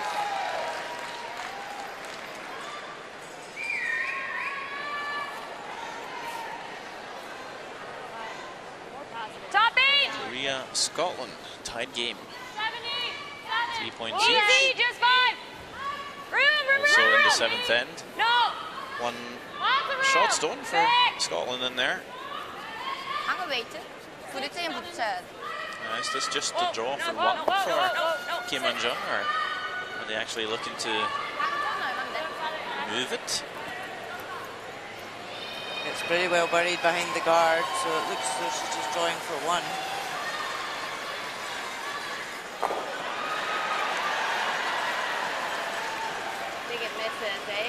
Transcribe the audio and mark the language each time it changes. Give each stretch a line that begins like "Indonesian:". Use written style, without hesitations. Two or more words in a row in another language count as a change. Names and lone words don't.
English: Top 8. Korea, Scotland, tied game. 3-point Easy, each. just 5. Room. Also in the 7th end. No. One Lots of room. shot stone for 6. Scotland in there. Han går vet
Korean: 부딪히긴 붙여야 돼.
English: Is this just a draw for one for Kim and Jung, or are they actually looking to move it? It's pretty well buried behind the guard, so it looks as though she's just drawing for 1. Think it misses, eh?